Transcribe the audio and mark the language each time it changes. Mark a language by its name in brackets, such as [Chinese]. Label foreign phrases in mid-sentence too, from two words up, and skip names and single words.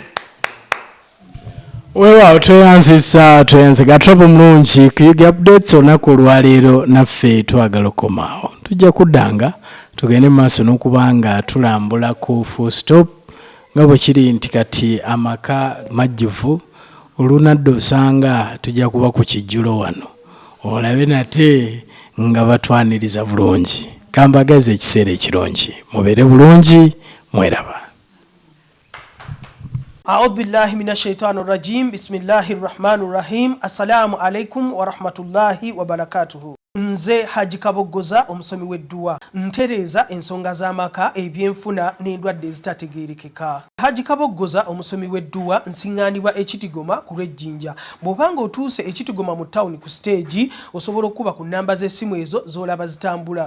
[Ganda] Weewaawo tweyanziza gatwaba omulungi ku ugupdates olunaku olwaleero naffe twagala okomaawo tujja kuddanga tugende maaso n'okubanga tulambula ku FullStop nga bwe kiri nti kati amaka majjuvu olunadde osanga tujja kuba ku kijjulo wano olabe nate nga batwaniriza bulungi. Kambagaze ekiseera ekirungi, mubeere bulungi, mweraba. [Arabic] أعوذ بالله من الشيطان الرجيم بسم الله الرحمن الرحيم السلام عليكم ورحمة الله وبركاته. [Ganda] Nze Haji Kabogoza omusomi w'edduwa ntereeza ensonga z'amaka ebyenfuna n'endwadde ezitategeerekeka. Haji Kabogoza omusomi w'edduwa nsiŋŋaanibwa ekitigoma ku lw'ejjinja. Bw'obanga otuuse ekitigoma mu ttawuni ku siteegi osobola okuba ku nnamba z'essimu ezo z'olaba zitambula.